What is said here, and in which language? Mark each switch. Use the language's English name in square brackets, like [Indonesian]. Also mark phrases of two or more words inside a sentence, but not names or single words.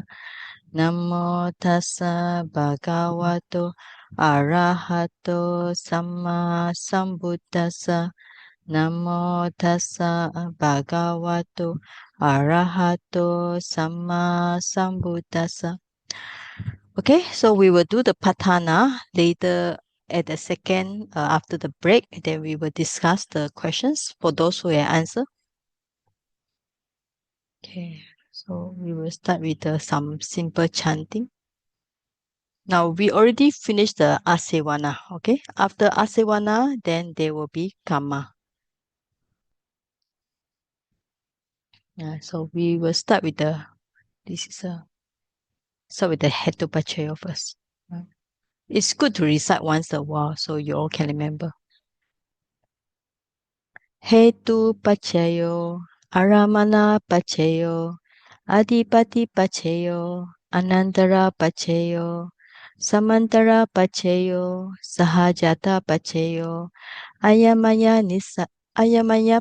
[Pali] Namo tassa bhagavato arahato samma sambuddhassa. Namo tassa bhagavato arahato samma sambuddhassa. [English] Okay, so we will do the Paṭṭhāna later at the second after the break. Then we will discuss the questions for those who have answer. Okay, so we will start with some simple chanting. Now we already finished the Asevana. Okay, after Asevana, then there will be Karma. Yeah, so we will start with the start with the Hetupachaya first. It's good to recite once a while so you all can remember. [Pali] Hetupachaya, Aramana Pachayo, Adipati Pachayo, Anantara Pachayo, Samantara Pachayo, Sahajata Pachayo, Ayamaya